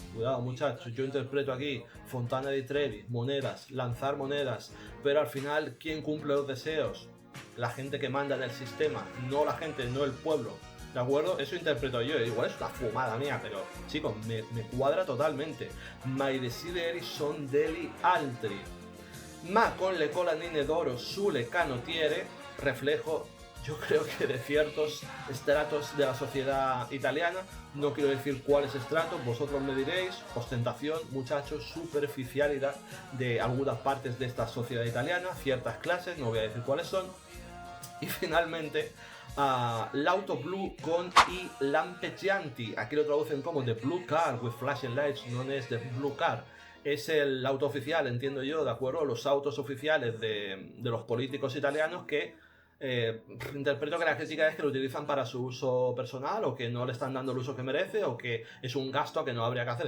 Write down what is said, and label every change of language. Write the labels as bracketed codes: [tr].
[es] Cuidado, muchachos, yo interpreto aquí Fontana di Trevi, monedas, lanzar monedas, pero al final, ¿quién cumple los deseos? La gente que manda en el sistema, no la gente, no el pueblo. ¿De acuerdo? Eso interpreto yo. Igual es una fumada mía, pero chicos, me cuadra totalmente. [it] Mai desideri son degli altri. Ma con le colanine d'oro sulle canottiere, [es] reflejo, yo creo que de ciertos estratos de la sociedad italiana. No quiero decir cuáles estratos, vosotros me diréis. Ostentación, muchachos, superficialidad de algunas partes de esta sociedad italiana, ciertas clases, no voy a decir cuáles son. Y finalmente, [it] l'auto blu con i lampeggianti. [es] Aquí lo traducen como [en] the blue car with flashing lights, [es] no es [en] the blue car. [es] Es el auto oficial, entiendo yo, ¿de acuerdo? Los autos oficiales de los políticos italianos que interpreto que la crítica es que lo utilizan para su uso personal, o que no le están dando el uso que merece, o que es un gasto que no habría que hacer.